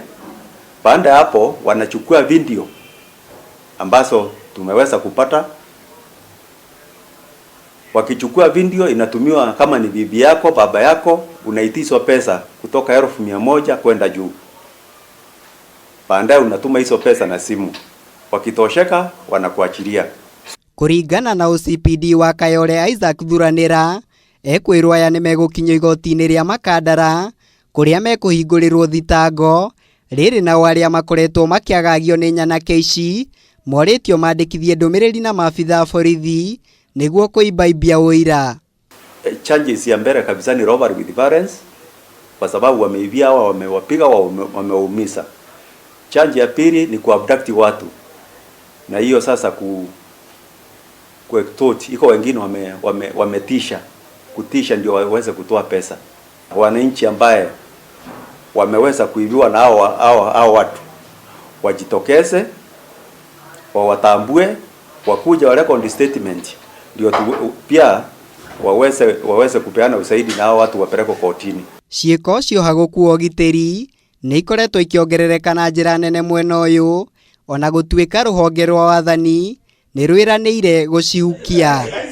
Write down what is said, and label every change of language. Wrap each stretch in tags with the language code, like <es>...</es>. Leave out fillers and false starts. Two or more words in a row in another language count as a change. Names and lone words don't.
<sw>Baada hapo wanachukua video ambazo tumeweza kupata. Wakichukua video inatumiwa kama ni bibi yako, baba yako, unaitiswa pesa kutoka 100,000 kwenda juu. Baadaye unatuma hizo pesa na simu. Wakitosheka wanakuachilia.</sw> <ki>Kuringana na OCPD wa Kayole Isaac Thuranira, ekwirwo aya ni megukinyio igoti-inĩ ria Makandara kuria mekuhingurirwo thitango riri na aria makoretwo makiagagio ni nyanake ici moritio mandikithie ndumiriri na maabitha borithi niguo kuibaibia uira.</ki> <sw>Charges ya mbele kabisa ni</sw> <en>robbery with violence,</en> <sw>kwa sababu wameibia hawa, wamewapiga, wameumiza. Charge ya pili ni kuabduct watu, na hiyo sasa kuextort. Iko wengine wametisha, kutisha ndio waweze kutoa pesa. Wananchi ambaye wameweza kuibiwa na hao watu wajitokeze, wawatambue, wakuja wa</sw> <en>record statement</en> <sw>ndio pia waweze kupeana usaidi na hao watu wapelekwe kotini.</sw> <ki>Ciiko cio hagukuo giteri ni ikoretwo ikiongerereka na njira nene mwena uyu, ona gutuika ruhonge rwa wathani ni rwiraniire gucihukia.</ki>